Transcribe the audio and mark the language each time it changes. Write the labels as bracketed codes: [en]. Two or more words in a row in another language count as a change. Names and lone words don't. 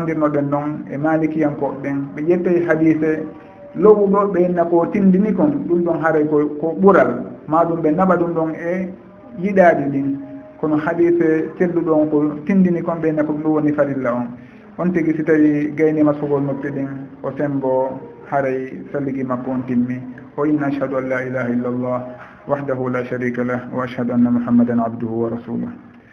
[ff] andirnoɗen noon e malikiyankoɓe ɓen ɓe ƴettay hadise lowuɗo ɓe inna ko tindini kon ɗum ɗon haray ko ɓural maɗum ɓe naɓa ɗum ɗon e yiɗaɗi ɗin kono hadise celluɗon ko tindini kon ɓe inna ko ɗum ɗum woni farilla on tigui si tawi gaynima sogol noppi ɗin o sembo haray salligi makko on timmi o inna [ar] أشهد أن لا إله إلا الله وحده لا شريك له و أشهد أن محمدا عبده و رسوله